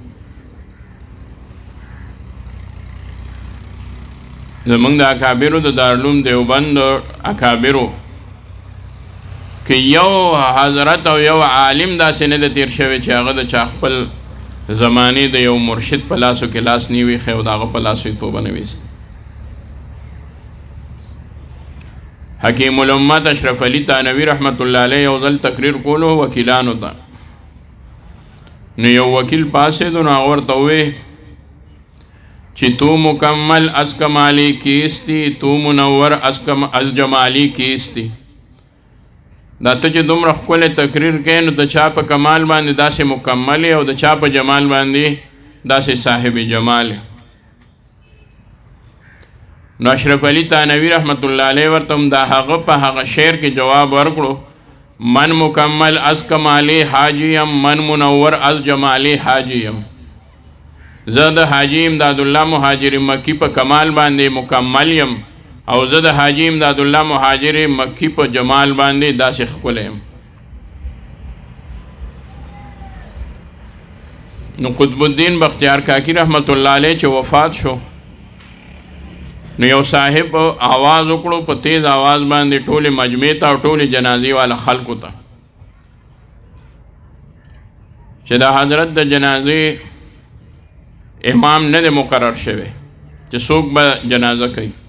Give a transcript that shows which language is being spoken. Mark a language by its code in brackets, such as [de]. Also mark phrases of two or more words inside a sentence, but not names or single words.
[ps] زمونږ د اکابرو د دارالعلوم دیوبند اکابرو که یو حضرت او یو عالم داسې نه د تیر شوی چې هغه د چا خپل زمانې د یو مرشد په لاسو کې لاس نه وي ایښی او د هغه په لاسو یې توبه نه ویستې. حکیم الامت اشرف علي تانوي [ar] رحمت الله علیه [ps] یو ځل تقریر کولو وکیلانو ته، نو یو وکیل پاسېدو نو هغه ورته وویل چې [fa] تو مکمل از کمالی کیستی، تو منور از جمالی کیستی. [ps] دا ته چې دومره ښکلی تقریر کوې نو د چا په کمال باندې داسې مکمل او د چا په جمال باندې داسې صاحب جمال. نو اشرف علي تانوي [ar] رحمت الله علیه [ps] ورته هم دا هغه په هغه شعر کې جواب ورکړو، [fa] من مکمل از کمالی حاجیم، من منور از جمالی حاجیم. [ps] زه د حاجی امداد الله مهاجر مکی په کمال باندې مکمل یم او زه د حاجی امداد الله مهاجر مکی په جمال باندې داسې ښکلی یم. نو قطب الدین بختیار کاکی [ar] رحمت الله علیه [ps] چې وفات شو نو یو صاحب آواز وکړو په تیز آواز باندې ټولې مجمع ته او ټولې جنازې والا خلکو ته چې دا حضرت د جنازې امام نه دی مقرر شوی چې څوک به جنازه کوي.